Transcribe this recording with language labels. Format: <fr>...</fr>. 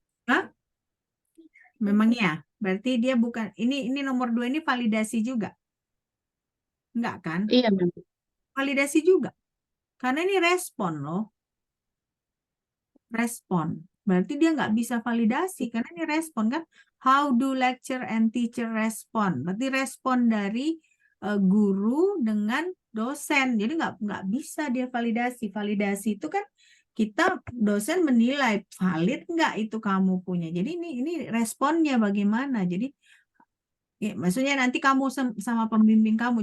<id>Hah? Memang ya? Berarti dia bukan, ini nomor 2 ini validasi juga? Enggak kan? Iya, Mem. Validasi juga. Karena ini respon loh. Respon. Berarti dia nggak bisa validasi karena ini respon kan.</id> <en>How do lecturer and teacher respond?</en> <id>Berarti respon dari guru dengan dosen. Jadi nggak bisa dia validasi. Validasi itu kan kita dosen menilai valid nggak itu kamu punya. Jadi ini responnya bagaimana. Jadi ya, maksudnya nanti kamu sama pembimbing kamu.</id>